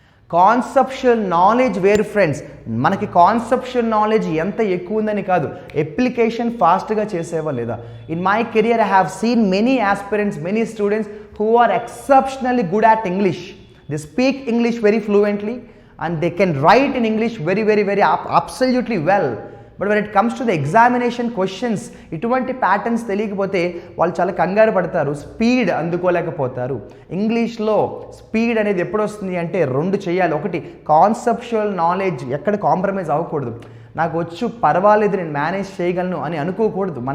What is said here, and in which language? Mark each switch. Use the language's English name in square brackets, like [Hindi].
[Telugu] Conceptual knowledge వేరు friends. మనకి conceptual knowledge ఎంత ఎక్కువ ఉందని కాదు, అప్లికేషన్ ఫాస్ట్గా చేసేవా లేదా. [English] In my career I have seen many aspirants, many students who are exceptionally good at English. They speak English very fluently and they can write in English very absolutely well. But when it comes to the examination questions, [Telugu] ఇటువంటి patterns తెలియకపోతే వాళ్ళు చాలా కంగారు పడతారు, speed అందుకోలేకపోతారు. ఇంగ్లీష్లో speed అనేది ఎప్పుడు వస్తుంది అంటే 2 చేయాలి. ఒకటి కాన్సెప్షువల్ నాలెడ్జ్, ఎక్కడ కాంప్రమైజ్ అవ్వకూడదు. నాకు వచ్చు, పర్వాలేదు, నేను మేనేజ్ చేయగలను అని అనుకోకూడదు.